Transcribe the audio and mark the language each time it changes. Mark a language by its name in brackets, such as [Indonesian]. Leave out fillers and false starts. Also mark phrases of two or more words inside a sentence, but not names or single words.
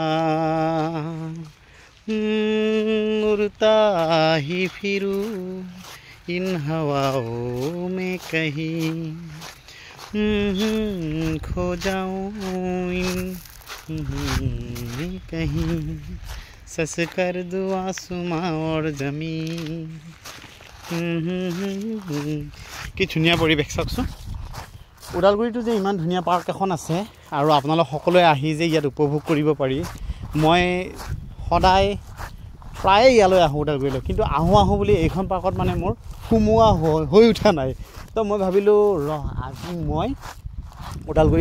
[Hindi] उड़ता ही फिरूं इन हवाओं में कहीं खो जाऊं इन कहीं सस कर दूं आसमां और ज़मीन [Assamese] কি ধুনীয়া পৰিৱেশ চাওকচোন ওদালগুৰিটো যে ইমান ধুনীয়া পাৰ্ক এখন আছে আৰু আপোনালোক সকলোৱে আহি যে ইয়াত উপভোগ কৰিব পাৰি মই সদায় প্ৰায়ে ইয়ালৈ আহোঁ ওদালগুৰিলৈ কিন্তু আহোঁ বুলি এইখন পাৰ্কত মানে মোৰ সোমোৱা হৈ উঠা নাই তো মই ভাবিলোঁ আজি মই ওদালগুৰি